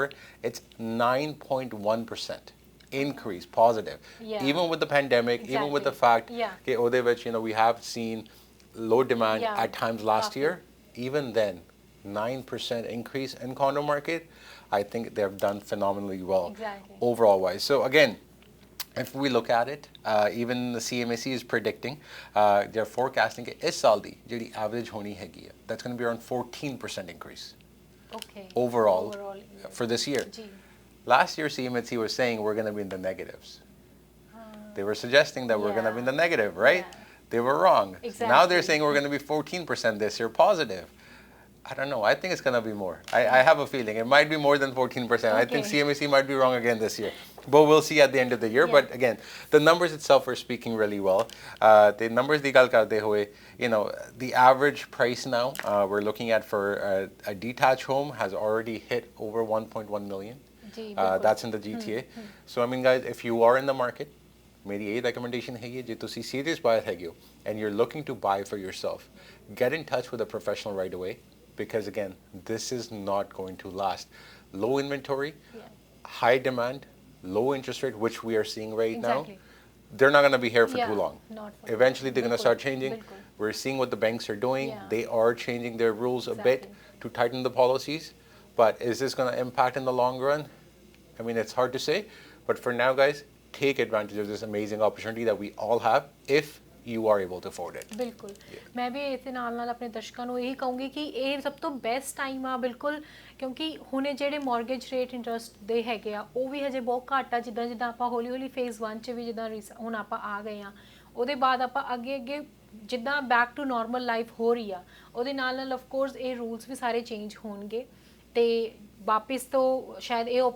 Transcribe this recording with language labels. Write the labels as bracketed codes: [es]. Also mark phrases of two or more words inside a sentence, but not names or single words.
[en] It's 9.1% increase positive even with the pandemic even with the fact okay [pa] ਉਹਦੇ ਵਿੱਚ [en] you know we have seen low demand at times last year even then 9% increase in condo market. I think they've done phenomenally well overall wise. So again if we look at it even the CMAC is predicting they're forecasting [pa] ਕਿ ਇਸ ਸਾਲ ਦੀ ਜਿਹੜੀ average ਹੋਣੀ ਹੈਗੀ ਹੈ [en] that's going to be around 14% increase overall for this year. Last year CMAC was saying we're going to be in the negatives. They were suggesting that we're going to be in the negative, right? They were wrong. Now they're saying we're going to be 14% this year positive. I don't know. I think it's going to be more. I have a feeling. It might be more than 14%. I think CMAC might be wrong again this year. But we'll see at the end of the year. But again, the numbers itself are speaking really well. The numbers [pa] ਦੀ ਗੱਲ ਕਰਦੇ ਹੋਏ, [en] you know, the average price now we're looking at for a detached home has already hit over 1.1 million. That's in the GTA. So I mean guys, if you are in the market, [hi] मेरी यही [en] recommendation है [pa] ਜੇ ਤੁਸੀ [en] serious buyer [pa] ਹੈਗੇ ਹੋ [en] and you're looking to buy for yourself, get in touch with a professional right away. because again, this is not going to last. Low inventory, Yeah. high demand, low interest rate, which we are seeing right Exactly. now, they're not going to be here for Yeah, too long. not for Eventually, they're going to बिल्कुल, start changing. बिल्कुल. We're seeing what the banks are doing. Yeah. They are changing their rules a bit Exactly. to tighten the policies. But is this going to impact in the long run? I mean, it's hard to say. But for now, guys, take advantage of this amazing opportunity that we all have if you are able to afford it. [pa] ਬਿਲਕੁਲ ਮੈਂ ਵੀ ਇਸੇ ਨਾਲ ਆਪਣੇ ਦਰਸ਼ਕਾਂ ਨੂੰ ਇਹੀ ਕਹੂੰਗੀ ਕਿ ਇਹ ਸਭ ਤੋਂ [en] best time [pa] ਆ ਬਿਲਕੁਲ ਕਿਉਂਕਿ ਹੁਣੇ ਜਿਹੜੇ [en] mortgage rate interest [pa] ਦੇ ਹੈਗੇ ਆ ਉਹ ਵੀ ਹਜੇ ਬਹੁਤ ਘੱਟ ਆ ਜਿੱਦਾਂ ਜਿੱਦਾਂ ਆਪਾਂ ਹੌਲੀ ਹੌਲੀ ਫੇਜ਼ 1 'ਚ ਵੀ ਜਿੱਦਾਂ ਹੁਣ ਆਪਾਂ ਆ ਗਏ ਆ ਉਹਦੇ ਬਾਅਦ ਆਪਾਂ ਅੱਗੇ ਅੱਗੇ ਜਿੱਦਾਂ [en] back to normal life [pa] ਹੋ ਰਹੀ ਆ ਉਹਦੇ ਨਾਲ ਨਾਲ [en] of course [pa] ਇਹ ਰੂਲਸ ਵੀ ਸਾਰੇ ਚੇਂਜ ਹੋਣਗੇ ਤੇ ਵਾਪਿਸ ਤੋਂ ਸ਼ਾਇਦ ਇਹ